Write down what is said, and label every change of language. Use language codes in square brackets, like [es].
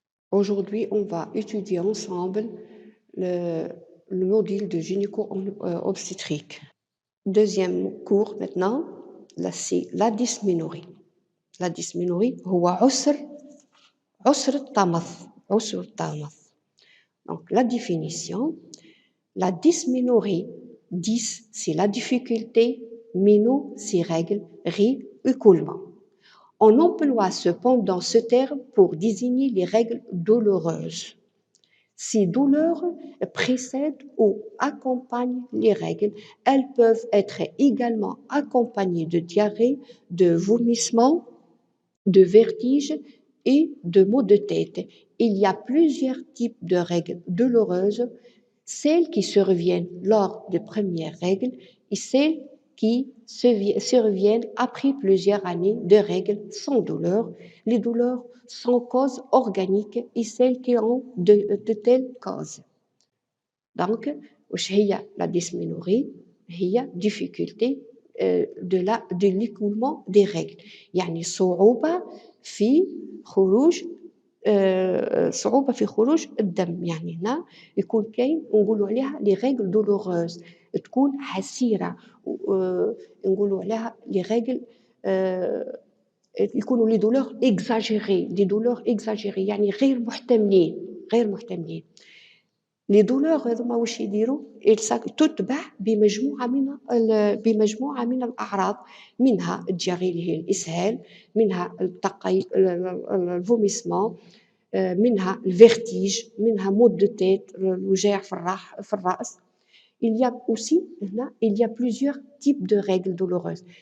[fr] Aujourd'hui, on va étudier ensemble le, le module de gynéco-obstétrique. Deuxième cours maintenant, là c'est la dysménorrhée. La dysménorrhée, [ar] هو عسر الطمث. عسر الطمث. [fr] Donc la définition, la dysménorrhée, dys c'est la difficulté, méno c'est règle, rhi écoulement. On emploie cependant ce terme pour désigner les règles douloureuses. Ces douleurs précèdent ou accompagnent les règles. Elles peuvent être également accompagnées de diarrhée, de vomissements, de vertiges et de maux de tête. Il y a plusieurs types de règles douloureuses, celles qui surviennent lors des premières règles et celles qui surviennent après plusieurs années de règles sans douleur. Les douleurs sans cause organique et celles qui ont de telles causes. Donc, [ar] واش هي [fr] la dysménorrhée هي difficulté de l'écoulement des règles. [ar] يعني صعوبة في خروج صعوبة في خروج الدم. يعني هنا يكون كاين نقولوا عليها لي ريغل دولوروز، تكون حسيرة، نقولوا عليها لي ريغل يكونوا لي دولور اكزاجيري، دي دولور اكزاجيري يعني غير محتملين. لي دولور هذوما واش يديروا؟ تتبع بمجموعة من الأعراض، منها الدياري اللي هي الإسهال، منها الفوميسمون، منها الفيرتيج، منها مود دو تيت، الوجاع في الرأس. [fr] Il y a aussi [ar] هنا [fr] il y a plusieurs types de règles douloureuses.